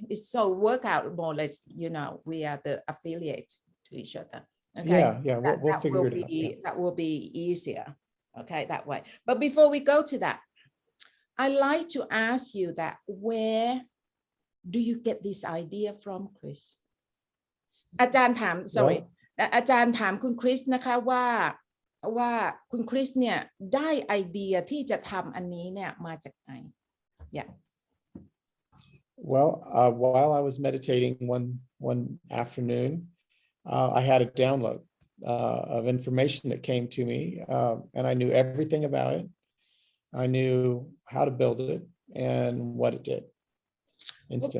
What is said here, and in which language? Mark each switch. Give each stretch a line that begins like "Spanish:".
English: It's so work out more or less, we are the affiliate to each other. Okay. Yeah, we'll figure it out. Yeah. That will be easier. Okay, that way. But before we go to that, I like to ask you that where do you get this idea from, Chris?
Thai: อาจารย์ถาม sorry อาจารย์ถามคุณคริสนะคะว่าคุณคริสเนี่ยได้ไอเดียที่จะทำอันนี้เนี่ยมาจากไหน Yeah.
English: Well, while I was meditating one afternoon, I had a download of information that came to me, and I knew everything about it. I knew how to build it and what it did instantly.